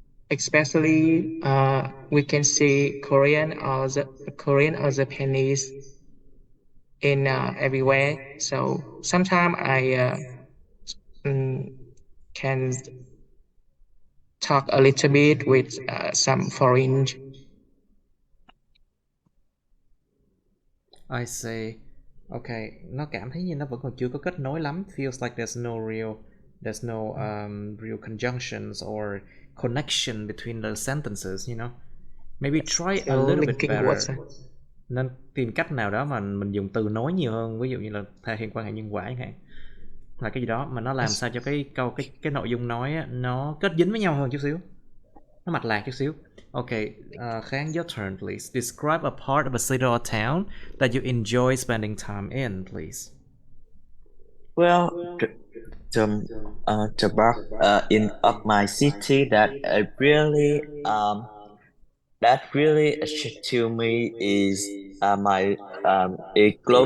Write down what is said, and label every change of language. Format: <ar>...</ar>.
<en>Especially we can see Korean or Japanese in everywhere. So sometimes I can talk a little bit with some foreign. I say, okay,</en> <vi>nó cảm thấy như nó vẫn còn chưa có kết nối lắm.</vi> <en>Feels like there's no real conjunctions or connection between the sentences, you know. Maybe try a little bit better.</en> <vi>Nên tìm cách nào đó mà mình dùng từ nối nhiều hơn, ví dụ như là thể hiện quan hệ nhân quả chẳng hạn, là cái gì đó mà nó làm sao cho cái nội dung nói á, nó kết dính với nhau hơn chút xíu, nó mạch lạc chút xíu.</vi> <en>Okay, Khang, your turn, please. Describe a part of a city or town that you enjoy spending time in, please. Well, the part in of my city that really attracts to me is my a local</en>